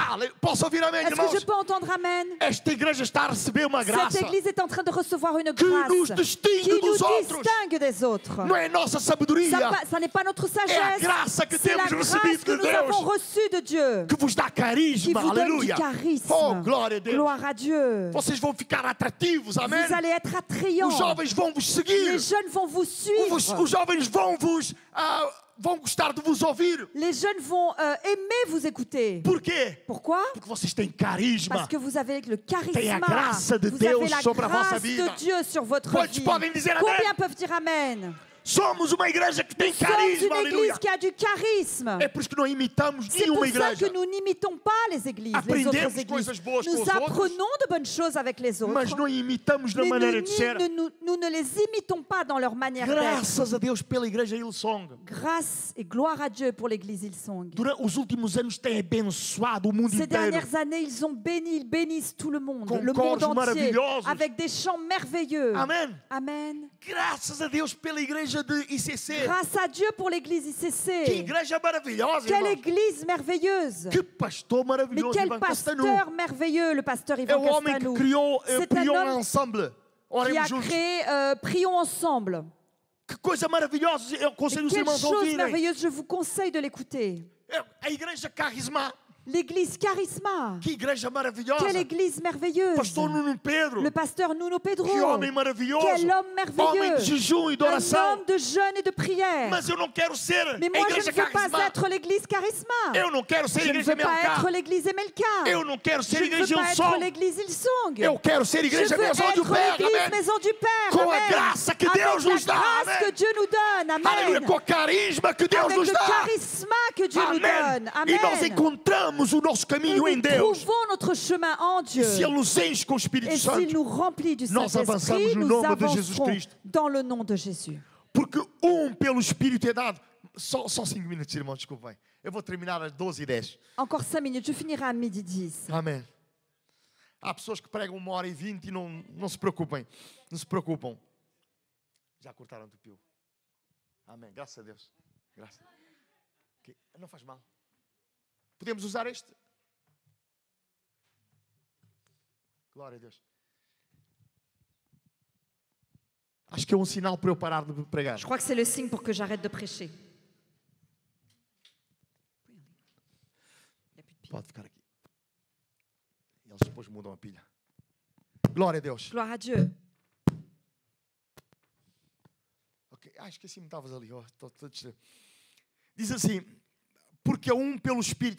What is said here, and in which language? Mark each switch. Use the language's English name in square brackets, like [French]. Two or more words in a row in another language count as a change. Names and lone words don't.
[Portuguese] Posso ouvir amém, [French] Est-ce que [Portuguese] irmãos? [French] je peux entendre Amen? [Portuguese] Esta igreja está a receber uma graça. [French] Cette église est en train de recevoir une [Portuguese] Que [French] grâce nous distingue qui nous [Portuguese] dos outros. [French] distingue des autres. [Portuguese] Não é nossa sabedoria [French] Ça n'est pas notre [Portuguese] É a [French] sagesse, [Portuguese] graça que [French] c'est la [Portuguese] temos [French] grâce [Portuguese] recebido [French] que [Portuguese] de [French] nous [Portuguese] Deus [French] avons reçue de Dieu [Portuguese] que vos dá [French] qui [Portuguese] carisma. [French] vous donne du [Portuguese] Aleluia. [French] charisme. [Portuguese] Oh, glória a Deus. [French] Gloire à Dieu. [Portuguese] Vocês vão ficar atrativos, amém? [French] Vous allez être attrayants. [Portuguese] Os jovens vão vos seguir. [French] Les jeunes vont vous suivre. [Portuguese] Os jovens vão gostar de vos ouvir. [French] Les jeunes vont aimer vous écouter. [Portuguese] Por quê? [French] Pourquoi? [Portuguese] Porque vocês têm carisma. [French] Parce que vous avez le [Portuguese] Tem a [French] charisme. [Portuguese] graça de [French] Vous [Portuguese] Deus [French] avez la [Portuguese] sobre a vossa [French] grâce [Portuguese] vida. [French] de Dieu sur votre [Portuguese] Quantos [French] vie. [Portuguese] podem dizer amém? [French] Combien peuvent dire Amen? [Portuguese] Somos uma igreja que tem [French] Nous sommes [Portuguese] carisma. [French] une [Portuguese] Aleluia. [French] église qui a du charisme. [Portuguese] É por isso que não imitamos [French] C'est pour [Portuguese] nenhuma [French] ça [Portuguese] igreja. [French] que nous n'imitons pas les églises, les [Portuguese] Aprendemos [French] autres églises. [Portuguese] coisas boas com [French] Nous [Portuguese] os outros, [French] apprenons de bonnes choses avec les autres, [Portuguese] Mas não imitamos na [French] mais [Portuguese] maneira de ser. [French] nous ne les imitons pas dans leur manière d'être. [Portuguese] Graças a Deus pela igreja Hillsong. [French] Grâce et gloire à Dieu pour l'église Hillsong. [Portuguese] Durante os últimos anos tem abençoado o mundo [French] Ces [Portuguese] inteiro. [French] dernières années, ils ont béni, ils bénissent tout le monde, [Portuguese] Com [French] le [Portuguese] cores [French] monde entier, [Portuguese] maravilhosos. [French] avec des chants merveilleux. [Portuguese] Amém. [French] Amen. [Portuguese] Graças a Deus pela igreja de ICC. [French] Grâce à Dieu pour l'église [Portuguese] Que [French] ICC. [Portuguese] igreja maravilhosa, [French] Quelle [Portuguese] irmão. [French] église merveilleuse. [Portuguese] Que pastor [French] Mais [Portuguese] maravilhoso, [French] quel [Portuguese] Ivan Castanou. [French] pasteur merveilleux, le pasteur [Portuguese] É [French] Ivan [Portuguese] o homem que [French] Castanou. [Portuguese] criou [French] C'est un Prions homme Ensemble. qui [Portuguese] Oremos [French] a [Portuguese] juntos. [French] créé Prions ensemble. [Portuguese] Que coisa maravilhosa. Eu [French] Et [Portuguese] aconselho os [French] quelle [Portuguese] irmãos a [French] chose [Portuguese] ouvirem. [French] merveilleuse, je vous conseille de l'écouter. [Portuguese] A igreja Carisma. [French] L'église Charisma. [Portuguese] Que igreja maravilhosa. [French] Quelle église merveilleuse. [Portuguese] Pastor Nuno Pedro. [French] Le pasteur Nuno Pedro. [Portuguese] Que homem maravilhoso. [French] Quel homme [Portuguese] Homem [French] merveilleux. [Portuguese] de jejum e de [French] Un [Portuguese] oração. [French] homme de jeûne et de prière. [Portuguese] Mas eu não quero ser [French] Mais [Portuguese] a [French] moi, je [Portuguese] igreja [French] ne veux pas [Portuguese] Carisma. [French] être l'église Charisma. [Portuguese] Eu não quero ser a [French] Je ne [Portuguese] igreja [French] veux pas être [Portuguese] Melcar. [French] l'église Emelka. [Portuguese] Eu não quero [French] Je [Portuguese] ser a [French] ne veux [Portuguese] igreja [French] pas être [Portuguese] Hillsong. [French] l'église Hillsong. [Portuguese] Eu quero ser a [French] Je [Portuguese] igreja [French] veux [Portuguese] Maison du [French] être [Portuguese] Père. [French] l'église [Portuguese] Amém. [French] Maison du Père. [Portuguese] Com a [French] Amen. [Portuguese] graça que [French] Avec [Portuguese] Deus [French] la [Portuguese] nos dá. [French] grâce [Portuguese] Amém. [French] que Dieu nous donne. [Portuguese] Aleluia. [French] Amen. [Portuguese] Com o carisma que Deus [French] Avec [Portuguese] nos [French] le [Portuguese] dá. [French] charisme que Dieu nous donne. [Portuguese] Amém. E nós [French] Amen. [Portuguese] encontramos o nosso [French] Et [Portuguese] caminho em [French] nous [Portuguese] Deus. [French] trouvons notre chemin en Dieu. [Portuguese] E se Ele nos enche com o Espírito [French] Et s'il [Portuguese] Santo. [French] nous remplit du [Portuguese] Nós avançamos [French] Saint-Esprit, [Portuguese] no [French] nous [Portuguese] nome de Jesus [French] avancerons [Portuguese] Cristo. [French] dans le nom de Jésus. [Portuguese] Porque pelo Espírito é dado. Só 5 minutos, irmão, desculpem. Eu vou terminar às 12h10. [French] Encore 5 minutes, je finirai à 12h10. [Portuguese] Amém. Há pessoas que pregam 1h20 e não se preocupem. Não se preocupam. Já cortaram o pio. Amém. Graças a Deus. Graças. Okay. Não faz mal. Podemos usar este? Glória a Deus. Acho que é sinal para eu parar de pregar. [French] Je crois que c'est le signe pour que j'arrête de prêcher. [Portuguese] Pode ficar aqui. E eles depois mudam a pilha. Glória a Deus. [French] Gloire à Dieu. [Portuguese] Ok. Esqueci-me, estavas ali. Oh, estou distraído. Diz assim, porque pelo Espírito.